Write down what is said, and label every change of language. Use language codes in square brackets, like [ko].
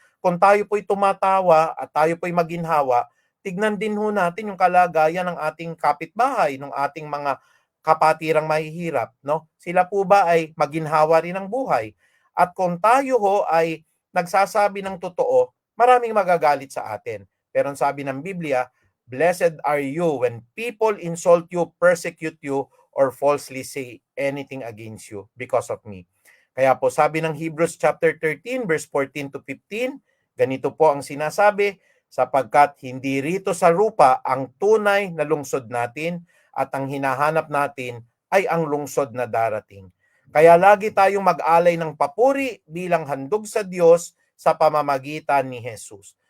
[tl] Kung tayo po'y tumatawa at tayo po'y maginhawa, tignan din ho natin yung kalagayan ng ating kapitbahay, ng ating mga kapatirang mahihirap, no? Sila po ba ay maginhawa rin ng buhay? At kung tayo ho ay nagsasabi ng totoo, maraming magagalit sa atin. Pero ang sabi ng Biblia, [en] blessed are you when people insult you, persecute you, or falsely say anything against you because of me. [tl] Kaya po sabi ng [en] Hebrews chapter 13 verse 14 to 15, [tl] ganito po ang sinasabi, sapagkat hindi rito sa rupa ang tunay na lungsod natin at ang hinahanap natin ay ang lungsod na darating. Kaya lagi tayong mag-alay ng papuri bilang handog sa Diyos sa pamamagitan ni Jesus.